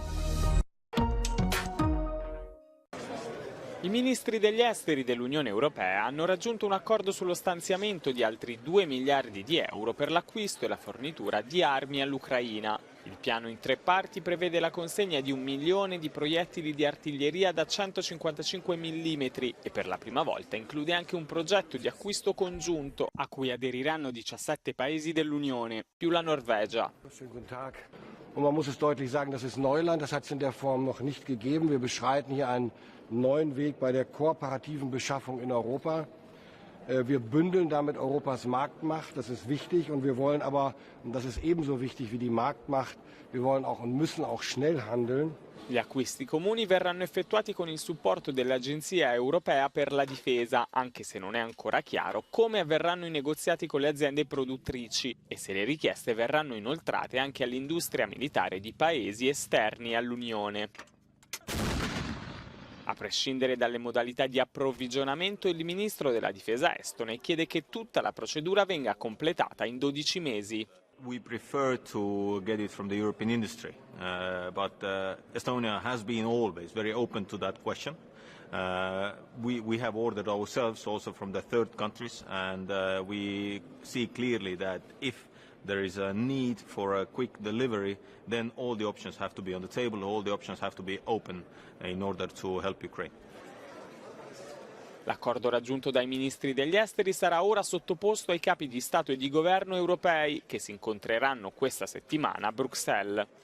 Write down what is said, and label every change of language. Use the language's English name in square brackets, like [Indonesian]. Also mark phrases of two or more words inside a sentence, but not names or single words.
[Italian] I ministri degli esteri dell'Unione Europea hanno raggiunto un accordo sullo stanziamento di altri 2 miliardi di euro per l'acquisto e la fornitura di armi all'Ucraina. Il piano in 3 parti prevede la consegna di 1 milione di proiettili di artiglieria da 155 mm e per la prima volta include anche un progetto di acquisto congiunto a cui aderiranno 17 paesi dell'Unione, più la Norvegia. [German] Guten Tag. Und man muss es deutlich sagen, das ist Neuland, das hat es in der Form noch nicht gegeben. Wir beschreiten hier einen neuen Weg bei der kooperativen Beschaffung in Europa. Wir bündeln damit Europas Marktmacht, das ist wichtig, und wir wollen aber, und das ist ebenso wichtig wie die Marktmacht, wir wollen auch und müssen auch schnell handeln. [Italian] Gli acquisti comuni verranno effettuati con il supporto dell'Agenzia Europea per la Difesa, anche se non è ancora chiaro come avverranno i negoziati con le aziende produttrici e se le richieste verranno inoltrate anche all'industria militare di paesi esterni all'Unione. A prescindere dalle modalità di approvvigionamento, il ministro della difesa estone chiede che tutta la procedura venga completata in 12 mesi. [English] We prefer to get it from the European industry, but Estonia has been always very open to that question. We have ordered ourselves also from the third countries, and we see clearly that if there is a need for a quick delivery, then all the options have to be on the table, all the options have to be open in order to help Ukraine. [Italian] L'accordo raggiunto dai ministri degli esteri sarà ora sottoposto ai capi di Stato e di governo europei, che si incontreranno questa settimana a Bruxelles.